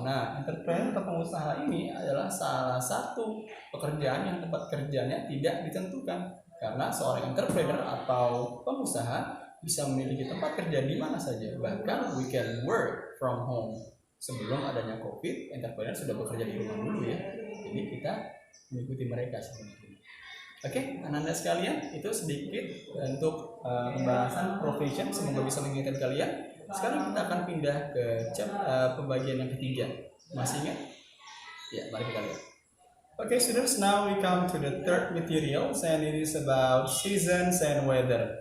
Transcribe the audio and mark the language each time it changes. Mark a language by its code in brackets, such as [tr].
[id] Nah, entrepreneur atau pengusaha ini adalah salah satu pekerjaan yang tempat kerjanya tidak ditentukan. Karena seorang entrepreneur atau pengusaha bisa memiliki tempat kerja di mana saja. [en] Bahkan we can work from home. [id] Sebelum adanya COVID, entrepreneur sudah bekerja di rumah dulu ya. Jadi kita mengikuti mereka sebenarnya. Oke, anak-anak sekalian, itu sedikit untuk pembahasan profession. Semoga bisa mengingatkan kalian. Sekarang kita akan pindah ke pembagian yang ketiga. Masih ingat? Ya, mari kita lihat. [en] Okay, students, now we come to the third material, and it is about seasons and weather.